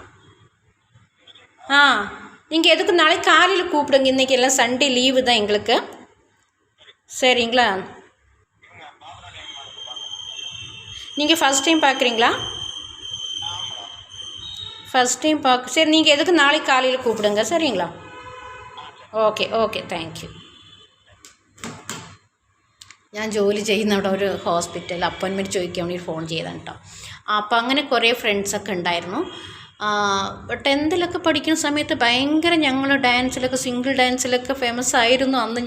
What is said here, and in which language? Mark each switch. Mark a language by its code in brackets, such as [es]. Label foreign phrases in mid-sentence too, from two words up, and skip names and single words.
[ta] நீங்கள் எதுக்கு நாளைக்கு காலையில் கூப்பிடுங்க. இன்றைக்கி எல்லாம் [en] Sunday leave [ta] தான் எங்களுக்கு. சரிங்களா? நீங்கள் [en] first time [ta] பார்க்குறீங்களா? [en] first time [ta] சரி, நீங்கள் எதுக்கு நாளைக்கு காலையில் கூப்பிடுங்க. சரிங்களா? [en] okay thank you. [ml] ഞാൻ ജോലി ചെയ്യുന്ന അവിടെ ഒരു [en] hospital appointment [ml] ചോദിക്കാൻ വേണ്ടി ഫോൺ ചെയ്താണ് കേട്ടോ. അപ്പോൾ അങ്ങനെ കുറേ ഫ്രണ്ട്സൊക്കെ ഉണ്ടായിരുന്നു. 10th പഠിക്കുന്ന സമയത്ത് ഭയങ്കര ഞങ്ങൾ ഡാൻസിലൊക്കെ [en] single dance [ml] ഫേമസ് ആയിരുന്നു അന്ന്.